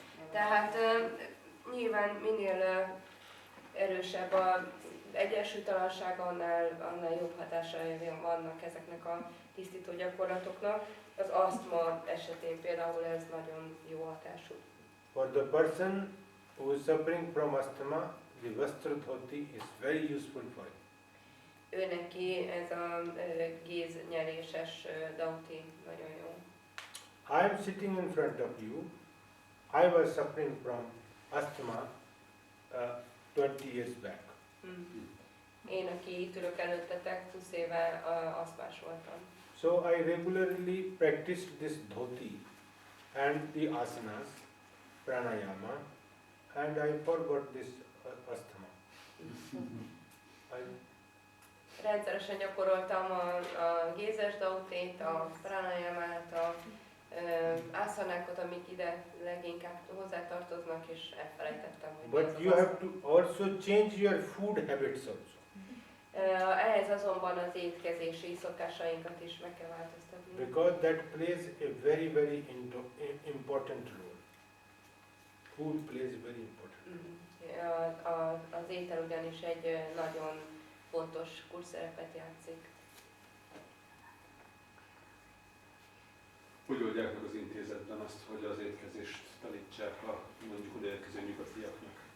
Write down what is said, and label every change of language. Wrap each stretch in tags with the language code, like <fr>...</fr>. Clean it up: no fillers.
<hu>Tehát nyilván minél erősebb az egyensúlytalanság, annál jobb hatásai vannak ezeknek a tisztító gyakorlatoknak. Az asztma esetén például ez nagyon jó hatású.</hu> <en>For the person who is suffering from asthma, the Vastra Dhoti is very useful for him.</en> <hu>Ő neki ez a géznyeléses dauti nagyon jó.</hu> <en>I am sitting in front of you. I was suffering from asthma 20 years back.</en> <hu>Én, aki itt ülök előttetek, 20 éve asztmás voltam.</hu> <en>So I regularly practiced this dhoti and the asanas, pranayama, and I forgot this asthma.</en> <hu>Rendszeresen gyakoroltam a gézes dautét, a pranayamát, a ászánákat, amik ide leginkább hozzátartoznak, és elfelejtettem, hogy</hu> <en>But you have to also change your food habits also.</en> <hu>Ehhez azonban az étkezési szokásainkat is meg kell változtatni.</hu> <en>Because that plays a very, very important role. Food plays a very important role.</en> <hu>Az étel ugyanis egy nagyon fontos kulcsszerepet játszik. Hogy oldják meg az intézetben azt, hogy az étkezést tanítsák a mondjuk odaérkező nyugatiaknak?</hu>